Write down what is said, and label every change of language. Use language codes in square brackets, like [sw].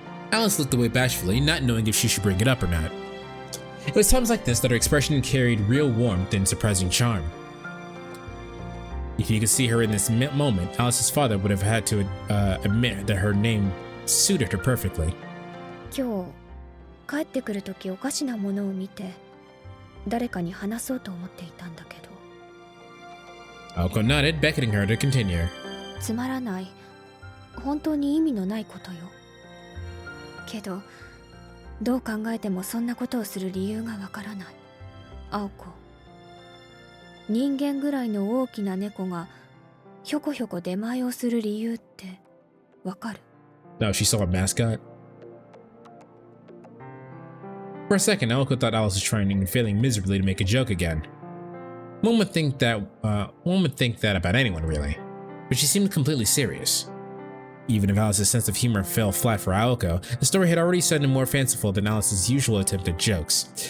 [en] Alice looked away bashfully, not knowing if she should bring it up or not. It was times like this that her expression carried real warmth and surprising charm. If you could see her in this moment, Alice's father would have had to admit that her name suited her perfectly. [ja] 今日帰ってくるときおかしなものを見て誰かに話そうと思っていたんだけど。 [en] Aoko nodded, beckoning her to continue. [ja] つまらない本当に意味のないことよ。けどどう考えてもそんなことをする理由がわからない。青子、人間ぐらいの大きな猫がひょこひょこ出前をする理由ってわかる？ [en] No, she saw a mascot. For a second, Aoko thought Alice was trying and failing miserably to make a joke again. One would think that about anyone, really. But she seemed completely serious. Even if Alice's sense of humor fell flat for Aoko, the story had already sounded more fanciful than Alice's usual attempt at jokes.